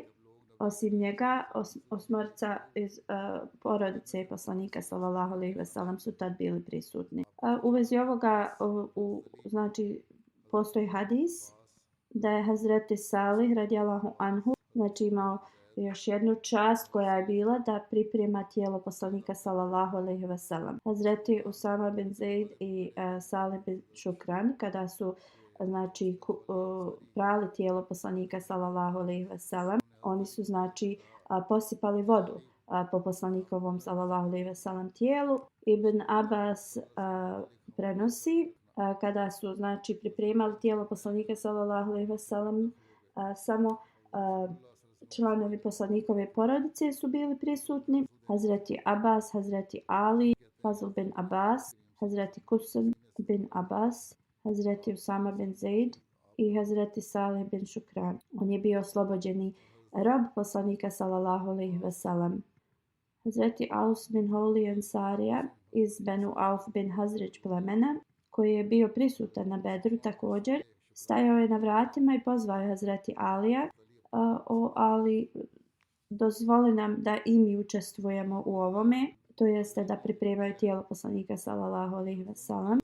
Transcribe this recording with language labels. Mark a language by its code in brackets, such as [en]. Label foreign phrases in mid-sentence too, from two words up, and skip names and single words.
[bs] Osim njega, 8 iz porodice poslanika [ar] صلى الله عليه وسلم [bs] su tad bili prisutni. U vezi ovoga znači postoji hadis da je Hazreti Salih [ar] رضي الله عنه [bs] znači imao još jednu čast koja je bila da priprema tijelo poslanika [ar] صلى الله عليه وسلم. [bs] Hazreti Usama bin Zaid i Salih bin Šukran kada su znači prali tijelo poslanika [ar] صلى الله عليه وسلم, [bs] oni su znači posipali vodu po poslanikovom [ar] صلى الله عليه وسلم [bs] tijelu. Ibn Abbas prenosi kada su znači pripremali tijelo poslanika [ar] صلى الله عليه وسلم, [bs] samo članovi poslanikove porodice su bili prisutni. Hazreti Abbas, Hazreti Ali, Fazl bin Abbas, Hazreti Kusam bin Abbas, Hazreti Usama bin Zaid i Hazreti Salih bin Šukran. On je bio oslobođeni rob poslanika [ar] صلى الله عليه وسلم. [bs] Hazreti Aus bin Holi Ansarija iz Benu Auf bin Hazrić plemena, koji je bio prisutan na Bedru također, stajao je na vratima i pozvao je Hazreti Alija: o Ali, dozvoli nam da i mi učestvujemo u ovome, to jeste da pripremaju tijelo poslanika [ar] صلى الله عليه وسلم.